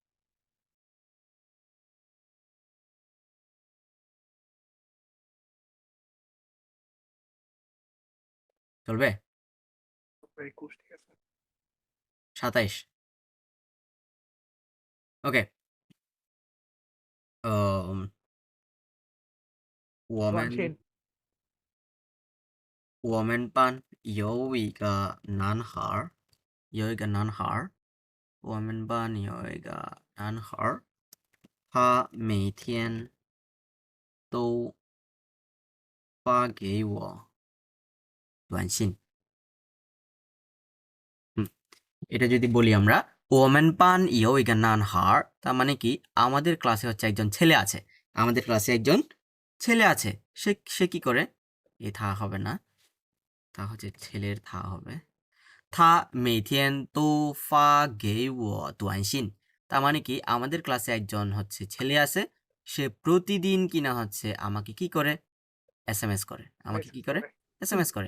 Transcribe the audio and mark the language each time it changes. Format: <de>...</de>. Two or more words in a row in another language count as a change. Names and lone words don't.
<bn>চলবে, 21, ঠিক আছে। 27, ওকে.</bn> <zh>我们短信，我们班有一个男孩儿，有一个男孩儿，我们班有一个男孩儿，他每天都发给我短信。</zh> <bn>হুম, এটা যদি বলি আমরা,</bn> <zh>我们班有一个男孩儿,</zh> <bn>তার মানে কি, আমাদের ক্লাসে হচ্ছে একজন ছেলে আছে, আমাদের ক্লাসে একজন ছেলে আছে, সে সে কি করে, এ থা হবে না, তা হচ্ছে ছেলের থা হবে,</bn> <zh>他每天都发给我短信,</zh> <bn>তার মানে কি, আমাদের ক্লাসে একজন হচ্ছে ছেলে আছে, সে প্রতিদিন কিনা হচ্ছে আমাকে কি করে, এসএমএস করে, আমাকে কি করে, এসএমএস করে।</bn>